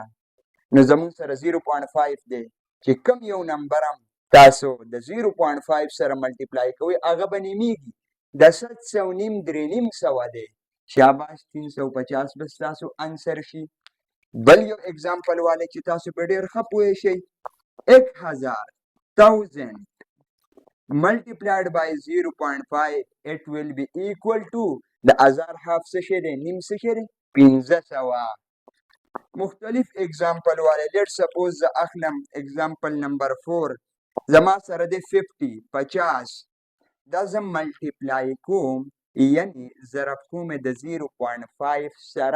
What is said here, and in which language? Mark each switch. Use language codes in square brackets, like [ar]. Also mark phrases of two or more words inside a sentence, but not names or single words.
[ps] نو زمون سره 0.5 دی چې کم یو نمبر هم تاسو د 0.5 سره ملټیپلای کوئ هغه به نیمیږي. د 700 نیم 300 دی شاباش 350 بس تاسو انسر شي. بل یو اگزامپل والی چې تاسو په ډیر ښه پوه شئ، 1000 [en] multiplied by 0.5 it will be equal to [ps] د 1000 half څه شی دی؟ نیم څه شی دی؟ 1500. مختلف اگزامپل والی [en] let suppose [ps] زه اخلم [en] example number [ps] 4. زما سره دی 50 دا زه ملټیپلای کوم یعنی ضرب کوم د 0.5 سره.